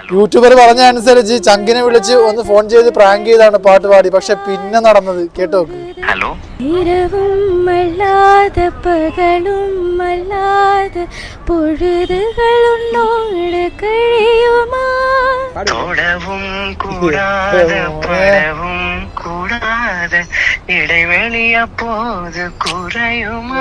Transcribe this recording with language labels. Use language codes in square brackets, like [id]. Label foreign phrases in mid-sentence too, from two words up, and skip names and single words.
[ml] യൂട്യൂബർ പറഞ്ഞ അനുസരിച്ച് ചങ്കിനെ വിളിച്ച് ഒന്ന് ഫോൺ ചെയ്ത് പ്രാങ്ക് ചെയ്താണ് പാട്ട് പാടി. പക്ഷെ പിന്നെ നടന്നത് കേട്ടോ. ഹലോ. [ta] இரவும் அல்லாத பகலும் அல்லாத பொழுதுகள் உன்னோடு കഴിയുമാ தொடவும் கூடாத படவும் கூடாத இடைவெளி அப்போது குறையுமா